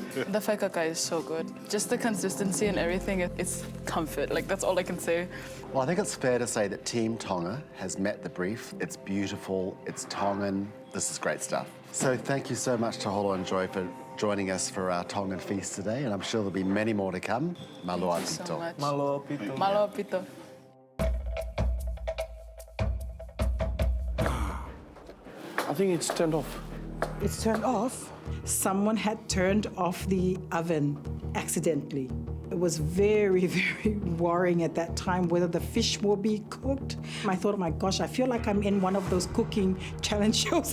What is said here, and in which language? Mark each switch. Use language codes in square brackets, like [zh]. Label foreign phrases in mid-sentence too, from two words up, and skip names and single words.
[en] The whaikakai is so good. Just the consistency and everything, it's comfort. Like, that's all I can say. Well, I think it's fair to say that Team Tonga has met the brief. It's beautiful, it's Tongan. This is great stuff. So thank you so much, Taholo and Joy, for joining us for our Tongan feast today, and I'm sure there'll be many more to come. Malo Thank you so much. [to] Malo pito. Malo pito. [en] I think it's turned off. It's turned off. Someone had turned off the oven accidentally. It was very, very worrying at that time whether the fish will be cooked. I thought, oh my gosh, I feel like I'm in one of those cooking challenge shows.